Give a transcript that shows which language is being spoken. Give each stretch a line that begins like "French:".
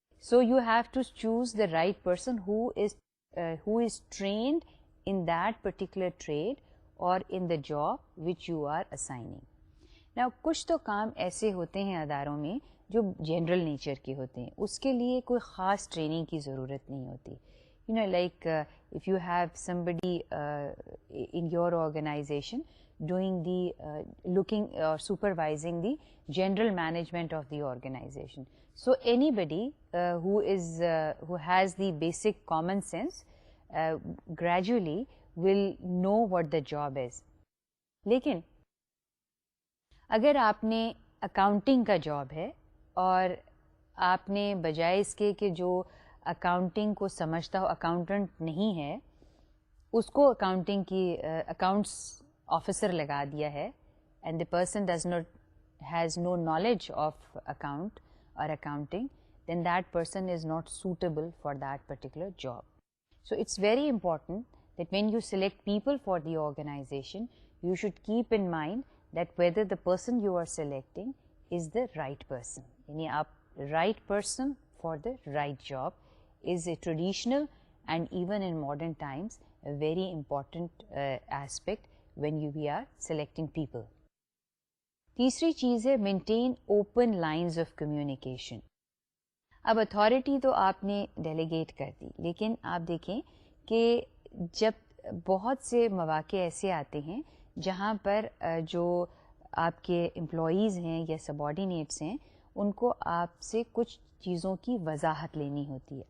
English: So you have to choose the right person who is trained in that particular trade or in the job which you are assigning. Now
Urdu: کچھ تو کام ایسے ہوتے ہیں اداروں میں جو جنرل نیچر کے ہوتے ہیں, اس کے لیے کوئی خاص ٹریننگ کی ضرورت نہیں ہوتی.
English: You know, like if you have somebody in your organization doing the looking or supervising the general management of the organization. So anybody who has the basic common sense gradually will know what the job is.
Urdu: لیکن اگر آپ نے accounting کا job ہے اور آپ نے بجائے اس کے کہ جو اکاؤنٹنگ کو سمجھتا ہو اکاؤنٹنٹ نہیں ہے اس کو اکاؤنٹنگ کی اکاؤنٹس آفیسر لگا دیا ہے
English: and the person does not has no knowledge of account
Urdu: اور accounting
English: Then that person is not suitable for that particular job. So it's very important that when you select people for the organization, you should keep in mind that whether the person you are selecting is the right person.
Urdu: Yani aap
English: right person for the right job is a traditional and even in modern times a very important aspect when we are selecting people.
Urdu: تیسری چیز ہے
English: maintain open lines of communication.
Urdu: اب authority تو آپ نے delegate کر دی لیکن آپ دیکھیں کہ جب بہت سے مواقع ایسے آتے ہیں جہاں پر جو آپ کے امپلائیز ہیں یا سبارڈینیٹس ہیں ان کو آپ سے کچھ چیزوں کی وضاحت لینی ہوتی ہے.